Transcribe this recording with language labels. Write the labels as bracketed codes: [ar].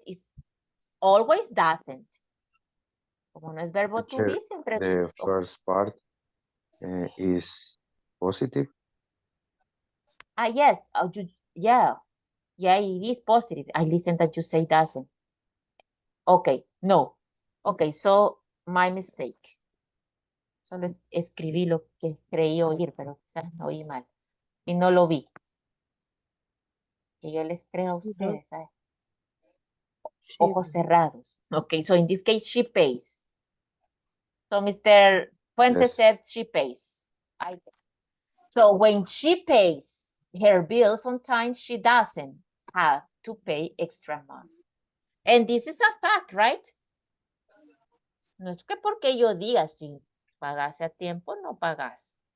[en] It's always doesn't. [es] Como no es verbo to be, siempre. [en] The first part is positive. Yes. Yeah, it is positive. I listen that you say doesn't. Okay, no. Okay, so my mistake. [es] Solo escribí lo que creí oír, pero quizás no oí mal. Y no lo vi. Que yo les creo a ustedes, ¿sabes? Ojos cerrados. [en] Okay, so in this case, she pays. So Mr. Fuentes said she pays. So when she pays her bills on time, she doesn't have to pay extra money. And this is a fact, right? [es] No es que porque yo diga si pagas a tiempo, no pagas.